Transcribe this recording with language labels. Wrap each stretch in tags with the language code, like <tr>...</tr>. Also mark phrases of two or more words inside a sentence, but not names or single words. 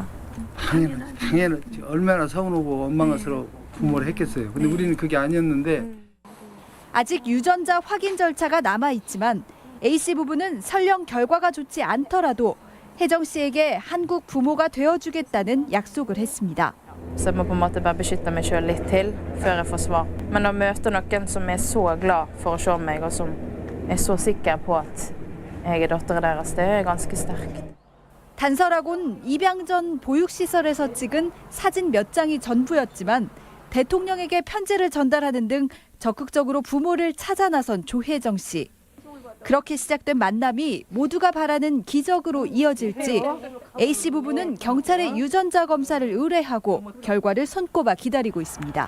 <ko>당연히 얼마나 서운하고 원망스러워 부모를 했겠어요. 근데 우리는 그게 아니었는데. 아직 유전자 확인 절차가 남아있지만 A씨 부부는 설령 결과가 좋지 않더라도 혜정 씨에게 한국 부모가 되어주겠다는 약속을 했습니다.</ko> <no>Så jeg må på en måte bare beskytte meg selv litt til før jeg får svar. Men å møte noen som er så glad for å se meg, og som er så sikker på at jeg er datteren deres, det er ganske sterkt.</no> <ko>단서라곤 입양 전 보육시설에서 찍은 사진 몇 장이 전부였지만 대통령에게 편지를 전달하는 등 적극적으로 부모를 찾아 나선 조혜정 씨. 그렇게 시작된 만남이 모두가 바라는 기적으로 이어질지 A씨 부부는 경찰에 유전자 검사를 의뢰하고 결과를 손꼽아 기다리고 있습니다.</ko>